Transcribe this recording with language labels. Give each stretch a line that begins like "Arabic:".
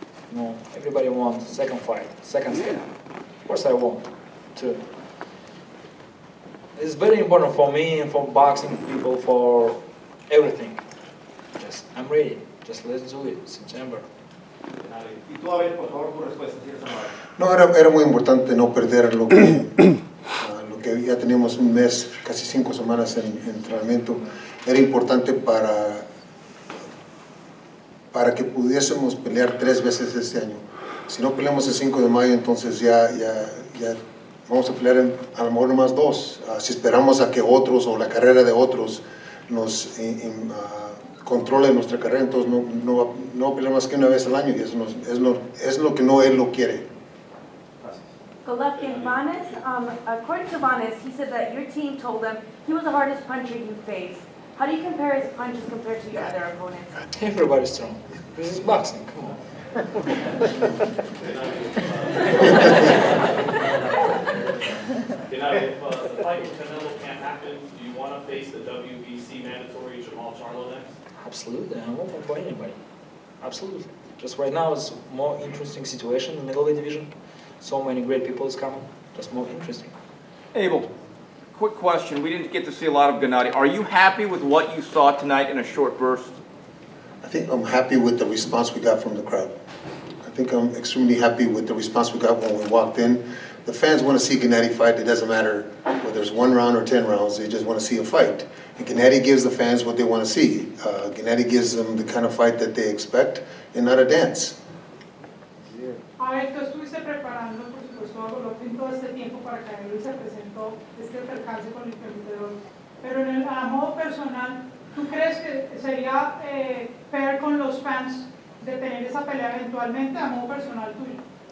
English: No, everybody wants second fight, second step. Of course I want to. It's very important for me and for boxing people, for everything. Just, I'm ready. Just let's do it, September.
Spanish: Y tú, a ver, por favor, tu respuesta, si eres amable. No, era muy importante no perder lo que ya teníamos un mes, casi 5 semanas en entrenamiento. Era importante para que pudiésemos pelear 3 veces este año. Si no peleamos el 5 de mayo, entonces ya vamos a pelear a lo mejor nomás 2. Si esperamos a que otros o la carrera de otros nos controle nuestra carrera, entonces no pelear más que una vez al año, y eso es lo que no él lo quiere.
English: Golovkin, Vanes, according to Vanes, he said that your team told him he was the hardest puncher you faced. How do you compare his punches compared to your other opponents? Everybody's strong. This is boxing, come on. If the fight with Canelo can't happen, do you want to face the WBC mandatory Jamal Charlo next? Absolutely, I'm open for anybody. Absolutely. Just right now it's a more interesting situation in the middleweight division. So many great people is coming. Just more interesting. Abel, quick question. We didn't get to see a lot of Gennady. Are you happy with what you saw tonight in a short burst? I think I'm happy with the response we got from the crowd. I think I'm extremely happy with the response we got when we walked in. The fans want to see Gennady fight. It doesn't matter whether it's 1 round or 10 rounds. They just want to see a fight. And Gennady gives the fans what they want to see. Gennady gives them the kind of fight that they expect and not a dance.
Spanish: A ver, tú estuviste preparando, por supuesto, a Golovkin todo este tiempo para que él se presentó este percance con el perdedor. Pero a modo personal, ¿tú crees que sería fair con los fans de tener esa pelea eventualmente a modo personal tuyo?